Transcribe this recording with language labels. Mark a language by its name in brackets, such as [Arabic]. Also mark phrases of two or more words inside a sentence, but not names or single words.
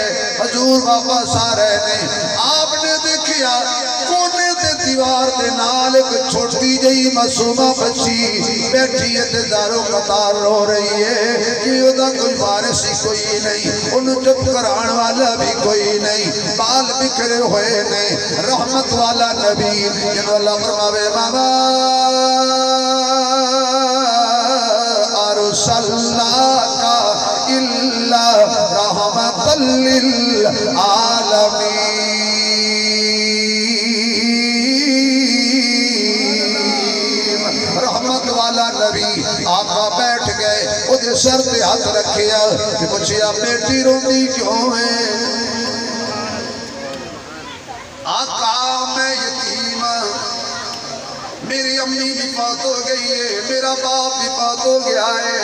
[Punjabi] حضور واپس آ رہے نے، آپ نے دیکھیا کونے تے دیوار کے نال ایک چھوٹی جی معصومہ بچی بیٹھی ہے تے دارو قطار رو رہی ہے کہ اودا کوئی وارث ہی کوئی نہیں، انہیں چپ کرانے والا بھی کوئی نہیں، بال بکھرے ہوئے نے. رحمت والا نبی جنہوں اللہ فرماوے [Arabic] بابا أرسلناك إلا رحمة للعالمين. [Punjabi] رحمت والا نبی آقا بیٹھ گئے، ادھر سر پے ہاتھ رکھیا، پچھیا بیٹی روندی کیوں ہے? [Urdu] آقا میں یتیم، میری امی بھی فوت ہو گئی ہے، میرا باپ بھی فوت ہو گیا ہے.